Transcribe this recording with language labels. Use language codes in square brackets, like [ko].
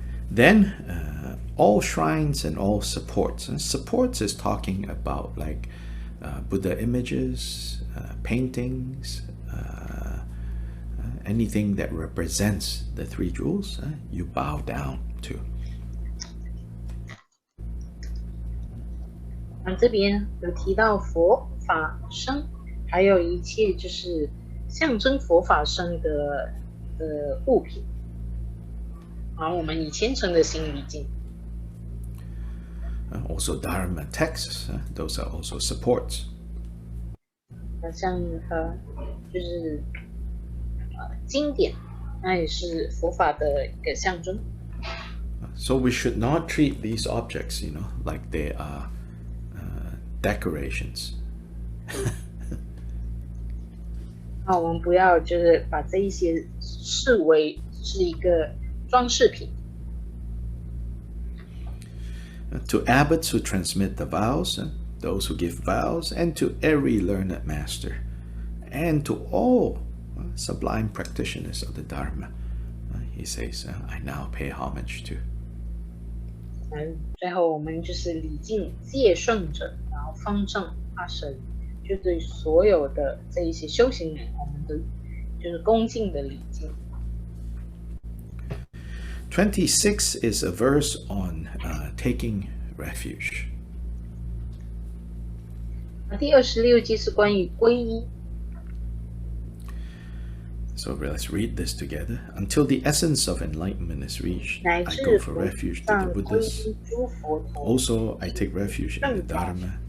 [en] Then all shrines and all supports. And supports is talking about like Buddha images, paintings, anything that represents the three jewels, you bow down to. [zh] 这边有提到佛法僧，还有一切就是象征佛法僧的物品。然后我们以虔诚的心礼敬。 [en] Also Dharma texts, those are also supports. [zh] 像就是经典，那也是佛法的一个象征。 [en] So we should not treat these objects, like they are decorations. [zh] 我们不要就是把这一些视为是一个装饰品。 [en] To abbots who transmit the vows, those who give vows, and to every learned master, and to all sublime practitioners of the Dharma, he says, I now pay homage to. [zh] 最后我们就是礼敬戒圣者，然后方正阿神，就对所有的这一些修行人，我们都就是恭敬的礼敬。 [en] 26 is a verse on taking refuge. [zh] 第26节是关于皈依。 [en] So let's read this together. Until the essence of enlightenment is reached, I go for refuge to the Buddhas. Also, I take refuge in the Dharma,